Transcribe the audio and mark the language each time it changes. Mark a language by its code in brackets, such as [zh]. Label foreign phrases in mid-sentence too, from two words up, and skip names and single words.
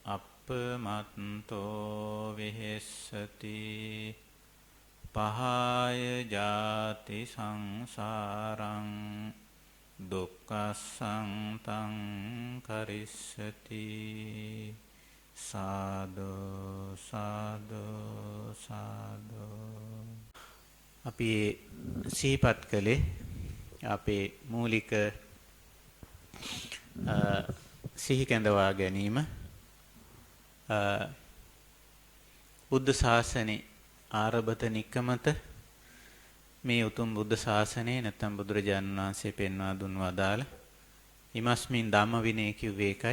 [pi] අප්පමත්තෝ විහෙස්සති පහාය ජාති සංසාරං දුක්ඛසං තං කරිස්සති සාදු සාදු සාදු. [si] අපි සිහිපත් කළේ අපේ මූලික සිහි කැඳවා ගැනීම බුද්ධ ශාසනේ [pi] ආරභත නික්කමත [si] මේ උතුම් බුද්ධ ශාසනයේ නැත්නම් බුදුරජාණන් වහන්සේ පෙන්වා දුන් වදාළ [pi] ඉමස්මින් ධම්ම විනය [si] කිව්වේ ඒකයි.